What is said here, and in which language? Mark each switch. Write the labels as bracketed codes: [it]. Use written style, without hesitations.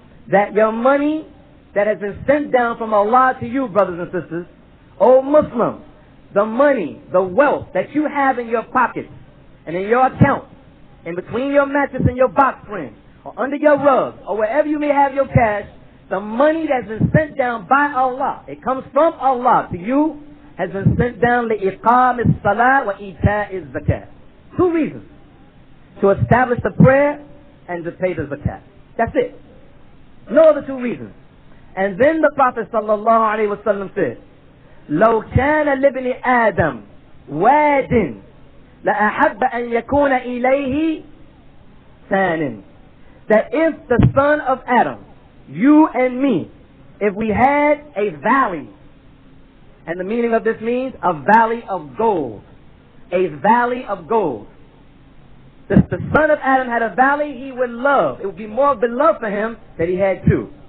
[en] That your money that has been sent down from Allah to you, brothers and sisters, O Muslims, the money, the wealth that you have in your pockets and in your account, in between your mattress and your box spring, or under your rug, or wherever you may have your cash, the money that's been sent down by Allah, it comes from Allah to you, has been sent down li'iqam as-salah wa ita'i az-zakah. Two reasons. To establish the prayer and to pay the zakat. That's it. No other two reasons. And then the Prophet sallallahu alayhi wa sallam said, [ar] لو كان لابن آدم واد لأحب أن يكون إليه ثان. [en] That if the son of Adam, you and me, if we had a valley, and the meaning of this means a valley of gold, a valley of gold. If the son of Adam had a valley, he would love. It would be more beloved for him that he had two.